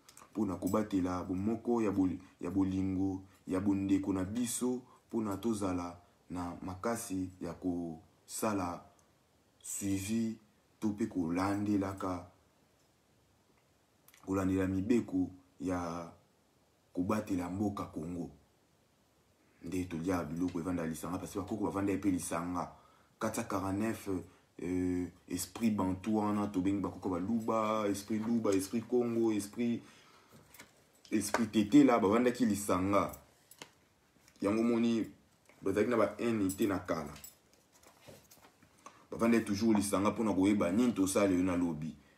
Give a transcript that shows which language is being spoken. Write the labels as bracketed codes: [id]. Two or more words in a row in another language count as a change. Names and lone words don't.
[ln] Mpona kobatela bomoko ya bol-, ya bolingo, ya bondeko na biso, mpona tozala na makasi ya kosala suivi to mpe kolandelaka, kolandela mibeko ya kobatela mboka Congo. Nde tolia biloko evanda lisanga, [fr] parce que [ln] bakoko bavanda epe lisanga. Quatre cent quarante-neuf, euh, [fr] esprit bantou [ln] wana, tobengi bakoko baluba, esprit luba, esprit Congo, esprit, esprit tete la, bavandaki lisanga. Yango moni, bazalaki na ba haine te na kala. Bavanda toujours lisanga mpona koyeba nini tosala yo na lobi.